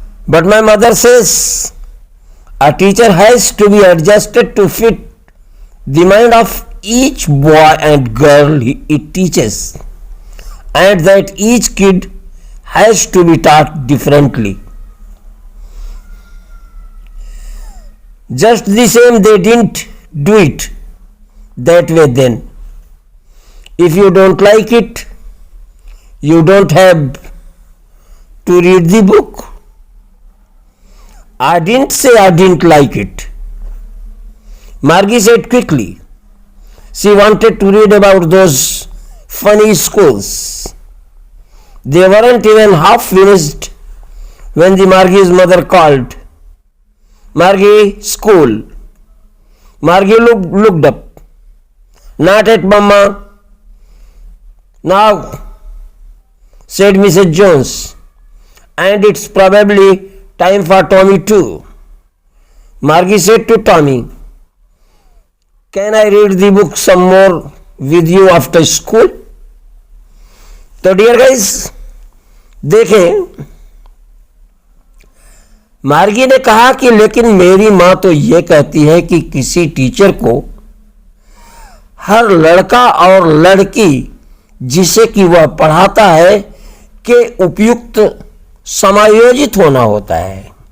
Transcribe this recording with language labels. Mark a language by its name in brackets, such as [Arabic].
[English] But my mother says a teacher has to be adjusted to fit the mind of each boy and girl it teaches, and that each kid has to be taught differently. Just the same, they didn't do it that way then. If you don't like it, you don't have to read the book. I didn't say I didn't like it, Margie said quickly. She wanted to read about those funny schools. They weren't even half finished when the Margie's mother called. Margie, school. Margie looked up. Not at Mama. Now, said Mrs. Jones, and it's probably time for Tommy too. Margie said to Tommy, can I read the book some more with you after school? [Hindi] तो [English] dear guys, [Hindi] देखें, मार्गी ने कहा कि लेकिन मेरी मां तो ये कहती है कि किसी टीचर को हर लड़का और लड़की जिसे कि वह पढ़ाता है के उपयुक्त समायोजित होना होता है।